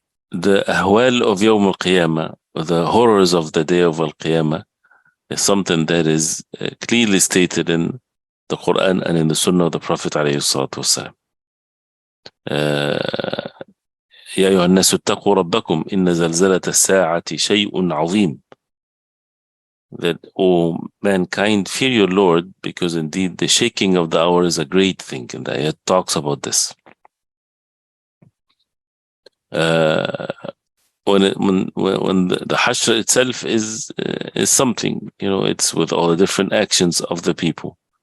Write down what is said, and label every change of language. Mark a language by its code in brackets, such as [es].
[en] The ahwal of Yawm al-Qiyamah, the horrors of the day of al-Qiyamah, is something that is clearly stated in the Quran and in the Sunnah of the Prophet alayhi salatu wasalam. [ar] يا أيها الناس اتقوا ربكم إن زلزلة الساعة شيء عظيم. [en] That, O mankind, fear your Lord, because indeed the shaking of the hour is a great thing, and the ayat talks about this. When the Hashr itself is something, it's with all the different actions of the people.